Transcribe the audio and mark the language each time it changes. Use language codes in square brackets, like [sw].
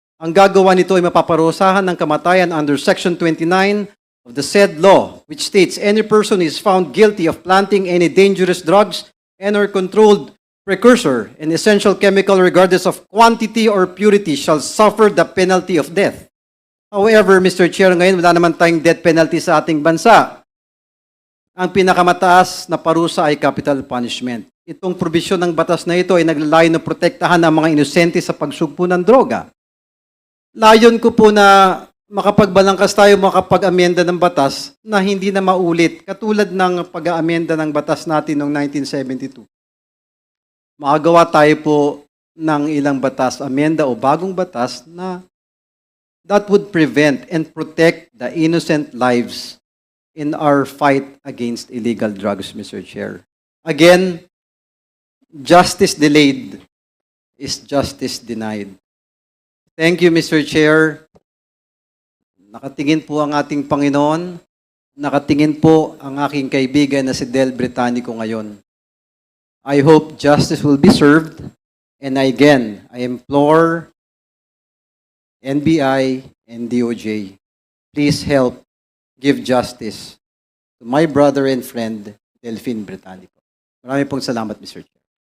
[tl] Ang gagawa nito ay mapaparusahan ng kamatayan [en] under Section 29 of the said law, which states any person is found guilty of planting any dangerous drugs and or controlled precursor and essential chemical regardless of quantity or purity shall suffer the penalty of death. However, Mr. [tl] Chair, ngayon wala naman tayong death penalty sa ating bansa. Ang pinakamataas na parusa ay capital punishment. Itong probisyon ng batas na ito ay naglalayo na protektahan ang mga inosente sa pagsugpo ng droga. Layon ko po na makapagbalangkas tayo, makapag-amenda ng batas na hindi na maulit, katulad ng pag-aamenda ng batas natin noong 1972. Makagawa tayo po ng ilang batas, amenda o bagong batas na [en] that would prevent and protect the innocent lives in our fight against illegal drugs, [tl] Mr. Chair. [en] Again, justice delayed is justice denied. Thank you, Mr. Chair. [tl] Nakatingin po ang ating Panginoon. Nakatingin po ang aking kaibigan na si Del Britannico ngayon. [en] I hope justice will be served. And again, I implore NBI and DOJ, please help give justice to my brother and friend, Delphine Britannico. [tl] Maraming pong salamat, Mr. Chair.